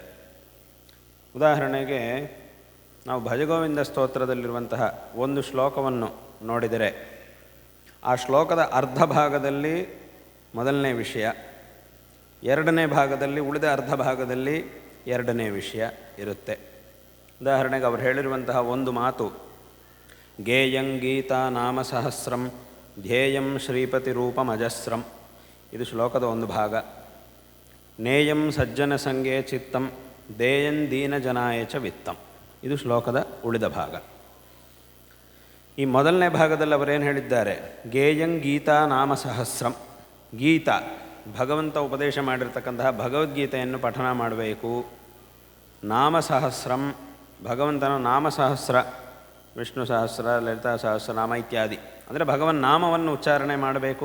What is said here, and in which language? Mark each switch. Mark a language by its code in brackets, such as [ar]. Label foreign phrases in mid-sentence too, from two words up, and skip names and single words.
[kn] ಉದಾಹರಣೆಗೆ ನಾವು ಭಜಗೋವಿಂದ ಸ್ತೋತ್ರದಲ್ಲಿರುವಂತಹ ಒಂದು ಶ್ಲೋಕವನ್ನು ನೋಡಿದರೆ ಆ ಶ್ಲೋಕದ ಅರ್ಧ ಭಾಗದಲ್ಲಿ ಮೊದಲನೇ ವಿಷಯ, ಎರಡನೇ ಭಾಗದಲ್ಲಿ ಉಳಿದ ಅರ್ಧ ಭಾಗದಲ್ಲಿ ಎರಡನೇ ವಿಷಯ ಇರುತ್ತೆ. ಉದಾಹರಣೆಗೆ ಅವರು ಹೇಳಿರುವಂತಹ ಒಂದು ಮಾತು, [sa] ಗೇಯಂ ಗೀತಾ ನಾಮ ಸಹಸ್ರಂ ಧ್ಯೇಯಂ ಶ್ರೀಪತಿ ರೂಪಮಜಸ್ರಂ, [kn] ಇದು ಶ್ಲೋಕದ ಒಂದು ಭಾಗ. [sa] ನೇಯಂ ಸಜ್ಜನ ಸಂಗೇ ಚಿತ್ತಂ ದೇಯಂ ದೀನ ಜನಾಯ ಚ ವಿತ್ತಂ, [kn] ಇದು ಶ್ಲೋಕದ ಉಳಿದ ಭಾಗ. ಈ ಮೊದಲನೇ ಭಾಗದಲ್ಲಿ ಅವರೇನು ಹೇಳಿದ್ದಾರೆ, [sa] ಗೇಯಂ ಗೀತಾ ನಾಮ ಸಹಸ್ರಂ, [kn] ಗೀತಾ ಭಗವಂತ ಉಪದೇಶ ಮಾಡಿರ್ತಕ್ಕಂತಹ ಭಗವದ್ಗೀತೆಯನ್ನು ಪಠನ ಮಾಡಬೇಕು. [sa] ನಾಮ ಸಹಸ್ರಂ, [kn] ಭಗವಂತನ ನಾಮ ಸಹಸ್ರ, ವಿಷ್ಣು ಸಹಸ್ರ, ಲಲಿತಾ ಸಹಸ್ರನಾಮ ಇತ್ಯಾದಿ, ಅಂದರೆ ಭಗವನ್ ನಾಮವನ್ನು ಉಚ್ಚಾರಣೆ ಮಾಡಬೇಕು.